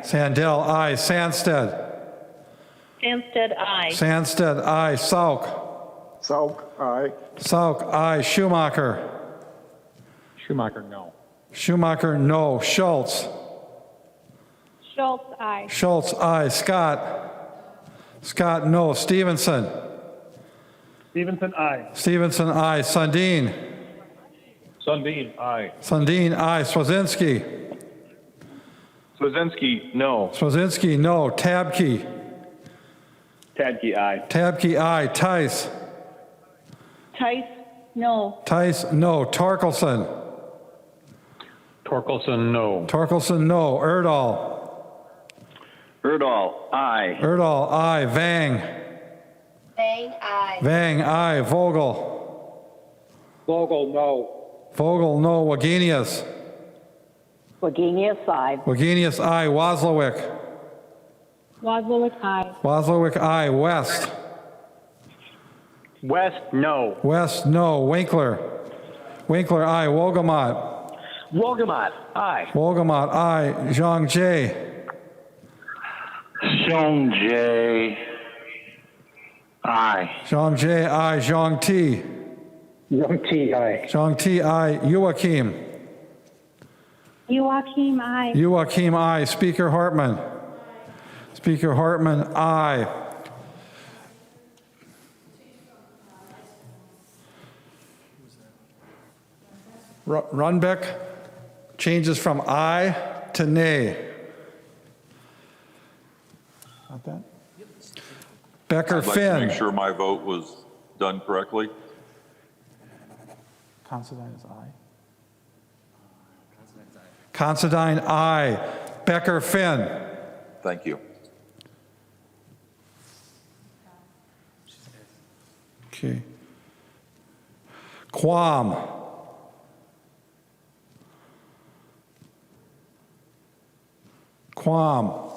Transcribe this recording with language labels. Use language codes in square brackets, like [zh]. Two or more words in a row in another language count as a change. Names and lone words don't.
[en] Sandell, aye. Sandsted. Sandsted, aye. Sandsted, aye. Sauk. Sauk, aye. Sauk, aye. Schumacher. Schumacher, no. Schumacher, no. Schultz. Schultz, aye. Schultz, aye. Scott. Scott, no. Stevenson. Stevenson, aye. Stevenson, aye. Sundin. Sundin, aye. Sundin, aye. Swazinski. Swazinski, no. Swazinski, no. Tabke. Tadke, aye. Tabke, aye. Tice. Tice, no. Tice, no. Torkelson. Torkelson, no. Torkelson, no. Erdahl. Erdahl, aye. Erdahl, aye. Vang. Bang, aye. Vang, aye. Vogel. Vogel, no. Vogel, no. Wagenius. Wagenius, aye. Wagenius, aye. Wozlowick. Wozlowick, aye. Wozlowick, aye. West. West, no. West, no. Winkler. Winkler, aye. Wolgamott. Wolgamott, aye. Wolgamott, aye. Zhang Jie. Xiong Jay, aye. Zhang Jie, aye. Zhang Ti. Young T, aye. Zhang Ti, aye. Joachim. Joachim, aye. Joachim, aye. Speaker Hartman. Speaker Hartman, aye. Runbeck changes from aye to nay. Not that? Becker I'd like Finn. to make sure my vote was done correctly. Considine is aye. Considine, aye. Becker Finn. Thank you. Okay. Quam. Quam.